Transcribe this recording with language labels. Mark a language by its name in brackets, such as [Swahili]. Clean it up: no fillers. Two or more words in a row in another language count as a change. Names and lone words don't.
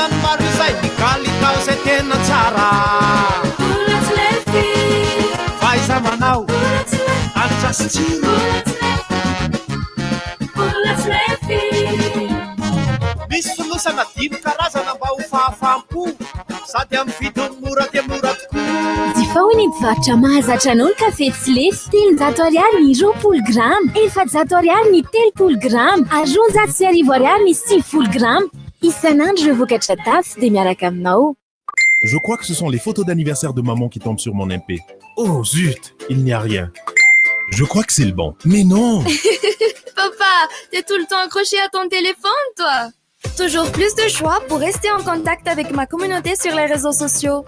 [Malagasy] maro izay mikalitao izay tena tsara faiza manao hanitra sy tsiro misy fonosana dimy karazana mba ho fahafampo sady amin'ny vidiny mora dia mora tokoa Difa hoy ny mpivarotra mahazatra anao ny kafe tsy lefy 300 ariary ny 20 grama 400 ariary ny 30 grama ary 700 ariary ny 50 grama isan'andro ireo vokatra tafy dia miaraka aminao. [French] Je crois que ce sont les photos d'anniversaire de maman qui tombent sur mon MP. Oh zut, il n'y a rien. Je crois que c'est le bon. Mais non. Papa, t'es tout le temps accroché à ton téléphone, toi. Toujours plus de choix pour rester en contact avec ma communauté sur les réseaux sociaux.